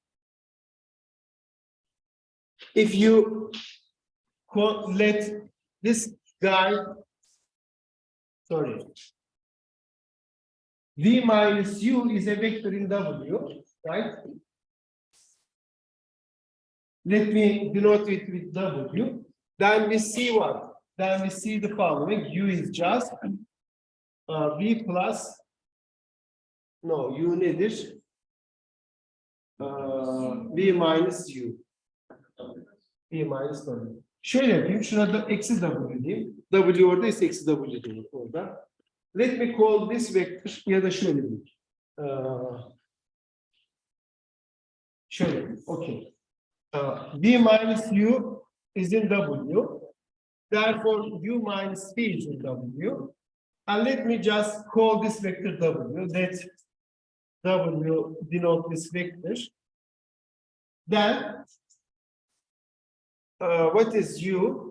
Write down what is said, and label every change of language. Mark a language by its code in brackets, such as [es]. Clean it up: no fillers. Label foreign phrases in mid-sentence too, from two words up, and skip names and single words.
[en] If you let this guy, sorry, V minus U is a vector in W, right? Let me denote it with W. Then we see what? Then we see the following. U is just V plus, no, U nedir? V minus U. V minus W. [tr] Şöyle yapayım. Şuna da eksi W diyeyim. W oradaysa eksi W diyeyim orada. [en] Let me call this vector [tr] ya da şöyle diyeyim. Şöyle, [en] okay. V minus U is in W. Therefore, U minus V is in W. And let me just call this vector W. That W denote this vector. Then, what is U?